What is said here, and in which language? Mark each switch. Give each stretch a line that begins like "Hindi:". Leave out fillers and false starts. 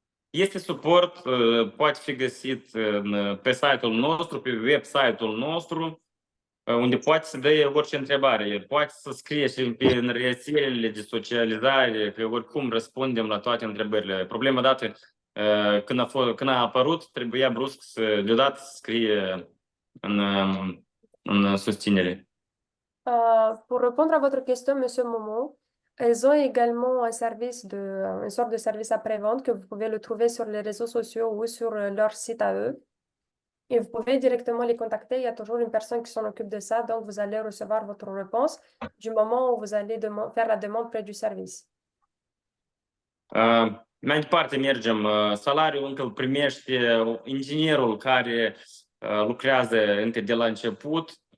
Romanian: Este suport, poate fi găsit pe site-ul nostru, pe website-ul nostru, unde poate să dea orice întrebare. Poate să scrie și pe rețelele de socializare, că oricum răspundem la toate întrebările. Problema dată, când a apărut, trebuia brusc deodată să scrie în susținere.
French: Pour répondre à votre question, Monsieur Momo, ils ont également un sorte de service après-vente que vous pouvez le trouver sur les réseaux sociaux ou sur leur site à eux. Et vous pouvez directement les contacter. Il y a toujours une personne qui s'en occupe de ça. Donc, vous allez recevoir votre réponse du moment où vous allez faire la demande près du service.
Romanian: Mai departe mergem. Salariul încă îl primește inginerul care lucrează încă de la început.